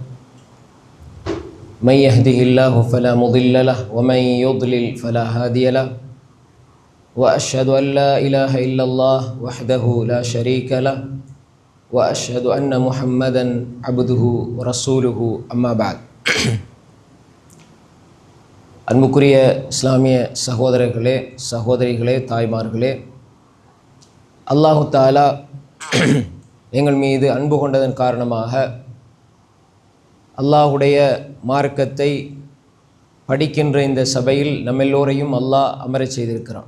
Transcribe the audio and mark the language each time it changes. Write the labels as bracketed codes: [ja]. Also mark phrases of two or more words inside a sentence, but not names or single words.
[ar] من يهده الله فلا مضل له ومن يضلل فلا هادي له. وأشهد أن لا إله إلا الله وحده لا شريك له وأشهد أن محمدا عبده ورسوله أما بعد. [ta] அன்புக்குரிய இஸ்லாமிய சகோதரர்களே, சகோதரிகளே, தாய்மார்களே, அல்லாஹு தாலா எங்கள் மீது அன்பு கொண்டதன் காரணமாக அல்லாஹுடைய மார்க்கத்தை படிக்கின்ற இந்த சபையில் நம்மெல்லோரையும் அல்லாஹ் அமரச் செய்திருக்கிறான்.